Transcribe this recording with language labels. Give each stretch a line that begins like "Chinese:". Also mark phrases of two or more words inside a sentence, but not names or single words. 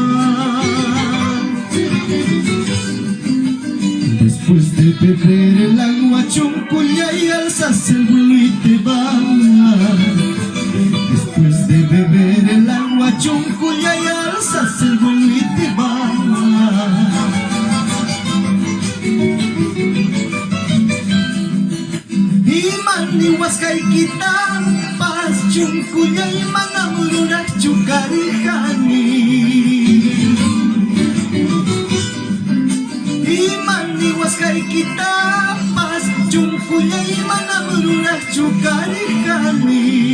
Spanish: Después de beber el agua, Chuncuyay, alzas el vuelo y te vas. Después de beber el agua, Chuncuyay, alzas el vuelo y te vas.
Quechua: Imani Huascayquitapas, Chuncuyay, Manamururak, Chucarijani. Imani Huascayquitapas, Chuncuyay, Manamururak, Chucarijani.